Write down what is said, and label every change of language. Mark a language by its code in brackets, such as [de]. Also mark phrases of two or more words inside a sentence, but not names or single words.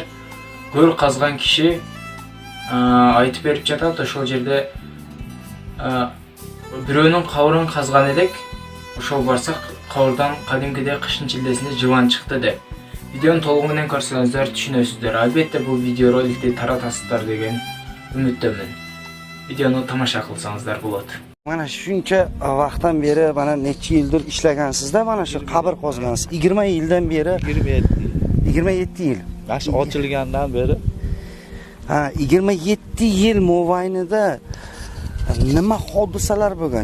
[ky] Көр казган киши айтып берип жатат, ошол жерде бирөөнүн кабырын казган элек, ошол барсак кабырдан кадимкидей кыштын чилдесинде жылан чыкты деп. Видеону толугу менен көрсөңүздөр түшүнөсүздөр. Албетте бул видеороликти таратасыздар деген үмүттөмүн. Videonu тамаша кылсаңыздар болот. [uz] Mana shuncha vaqtdan beri mana necha yildir ishlagansizda, mana shu qabr qozgansiz. 20 yildan beri. 27 yil. Mana ochilgandan beri. Ha, 27 yil mobaynida nima hodisalar bo'lgan?